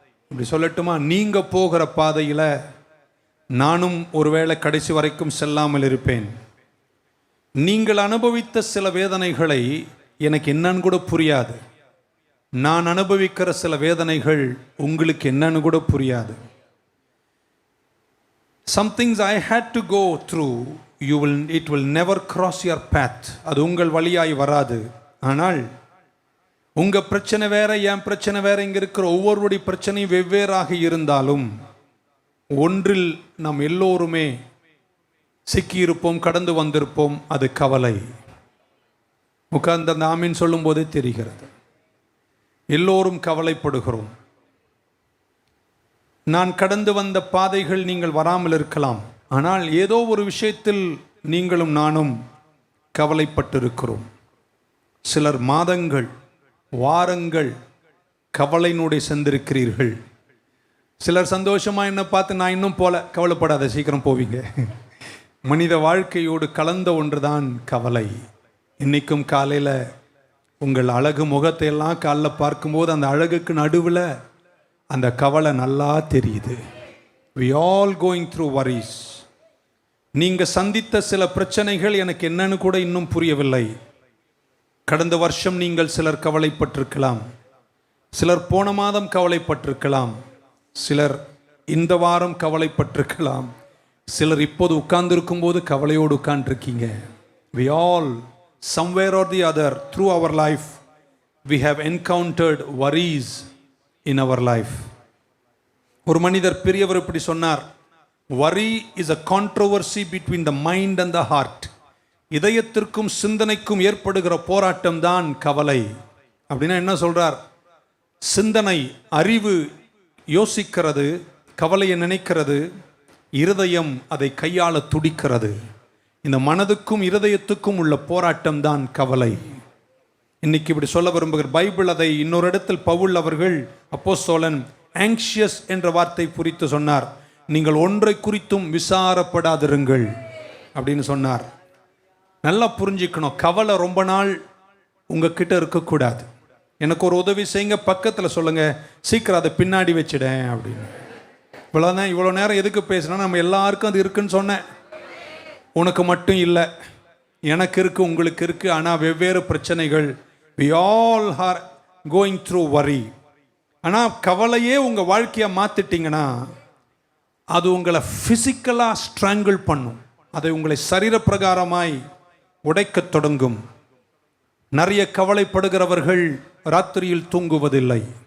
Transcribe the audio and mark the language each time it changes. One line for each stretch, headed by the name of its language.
Tamil: இப்படி சொல்லட்டுமா, நீங்க போகிற பாதையில் நானும் ஒருவேளை கடைசி வரைக்கும் செல்லாமல் இருப்பேன். நீங்கள் அனுபவித்த சில வேதனைகளை எனக்கு என்னன்னு கூட புரியாது. நான் அனுபவிக்கிற சில வேதனைகள் உங்களுக்கு என்னன்னு கூட புரியாது.
English: Some things I had to go through, it will never cross your path.
Tamil: அது உங்கள் வழியாய் வராது. ஆனால் உங்க பிரச்சனை வேற, என் பிரச்சனை வேற, இங்க இருக்கிற ஒவ்வொருடைய பிரச்சனையும் வெவ்வேறாக இருந்தாலும் ஒன்றில் நாம் எல்லோருமே சிக்கியிருப்போம், கடந்து வந்திருப்போம். அது கவலை. உட்கார்ந்து அந்த ஆமீன் சொல்லும் போதே தெரிகிறது. எல்லோரும் கவலைப்படுகிறோம். நான் கடந்து வந்த பாதைகள் நீங்கள் வராமல் இருக்கலாம், ஆனால் ஏதோ ஒரு விஷயத்தில் நீங்களும் நானும் கவலைப்பட்டிருக்கிறோம். சிலர் மாதங்கள், வாரங்கள் கவலையினுடைய சென்றிருக்கிறீர்கள். சிலர் சந்தோஷமா என்ன பார்த்து, நான் இன்னும் போல, கவலைப்படாத, சீக்கிரம் போவீங்க. மனித வாழ்க்கையோடு கலந்த ஒன்றுதான் கவலை. இன்னைக்கும் காலையில் உங்கள் அழகு முகத்தை எல்லாம் காலைல பார்க்கும்போது அந்த அழகுக்கு நடுவில் அந்த கவலை நல்லா தெரியுது.
English: We all going through worries.
Tamil: நீங்கள் சந்தித்த சில பிரச்சனைகள் எனக்கு என்னன்னு கூட இன்னும் புரியவில்லை. கடந்த வருஷம் நீங்கள் சிலர் கவலைப்பட்டிருக்கலாம், சிலர் போன மாதம் கவலைப்பட்டிருக்கலாம், சிலர் இந்த வாரம் கவலைப்பட்டிருக்கலாம். சிலர் இப்போது உட்கார்ந்திருக்கும் போது கவலையோடு உட்கார்ந்துருக்கீங்க.
English: we all somewhere or the other through our life we have encountered worries in our life.
Tamil: ஒரு மனிதர் பெரியவர் இப்படி சொன்னார்,
English: worry is a controversy between the mind and the heart.
Tamil: இதயத்திற்கும் சிந்தனைக்கும் ஏற்படுகிற போராட்டம் தான் கவலை. அப்படின்னா என்ன சொல்றார்? சிந்தனை, அறிவு யோசிக்கிறது, கவலையை நினைக்கிறது, இருதயம் அதை கையாள துடிக்கிறது. இந்த மனதுக்கும் இருதயத்துக்கும் உள்ள போராட்டம் தான் கவலை. இன்னைக்கு இப்படி சொல்ல விரும்புகிற பைபிள் அதை இன்னொரு இடத்தில் பவுல் அவர்கள் அப்போஸ்தலன் ஆங்ஷியஸ் என்ற வார்த்தை குறித்து சொன்னார். நீங்கள் ஒன்றை குறித்தும் விசாரப்படாதிருங்கள் அப்படின்னு சொன்னார். நல்லா புரிஞ்சுக்கணும், கவலை ரொம்ப நாள் உங்ககிட்ட இருக்கக்கூடாது. எனக்கு ஒரு உதவி செய்யுங்க, பக்கத்தில் சொல்லுங்க, சீக்கிரம் அதை பின்னாடி வச்சிடேன் அப்படின்னு. இவ்வளோதான். இவ்வளோ நேரம் எதுக்கு பேசினா? நம்ம எல்லாருக்கும் அது இருக்குன்னு சொன்னேன். உனக்கு மட்டும் இல்லை, எனக்கு இருக்குது, உங்களுக்கு இருக்குது. ஆனால் வெவ்வேறு பிரச்சனைகள்.
English: we all are going through worry.
Tamil: ஆனால் கவலையே உங்கள் வாழ்க்கையை மாற்றிட்டிங்கன்னா அது உங்களை ஃபிசிக்கலாக ஸ்ட்ராங்கிள் பண்ணும். அதை உங்களை சரீர பிரகாரமாய் உடைக்க தொடங்கும். நிறைய கவலைப்படுகிறவர்கள் ராத்திரியில் தூங்குவதில்லை.